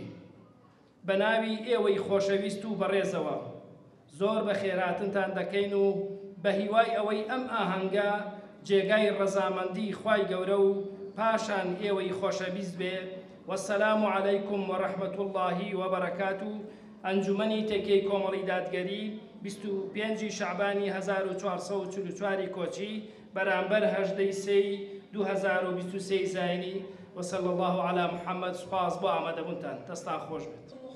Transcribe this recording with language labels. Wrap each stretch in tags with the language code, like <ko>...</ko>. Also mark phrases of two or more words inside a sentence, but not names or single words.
<ckb>بە ناوی ئێوەی خۆشەویست و بەڕێزەوە زۆر بە خێراتنتان دەکەین و بە هیوای ئەوەی ئەم ئاهەنگە جێگای ڕەزامەندی خوای گەورە و پاشان ئێوەی خۆشەویست بێ.</ckb> <ar>وەسەلام عەلەیکم وەڕەحمەت الله وبەرەکاتوه.</ar> <ckb>ئەنجومەنی تەکەی کۆمەڵی دادگەری 25 شەعبانی 1444 کۆچی بەرامبەر 18 سەی 2023 زاینی.</ckb> <ar>وصلى الله على محمد.</ar> <ckb>سپاس بۆ ئامادەبوونتان. دەستان خۆش بێت.</ckb>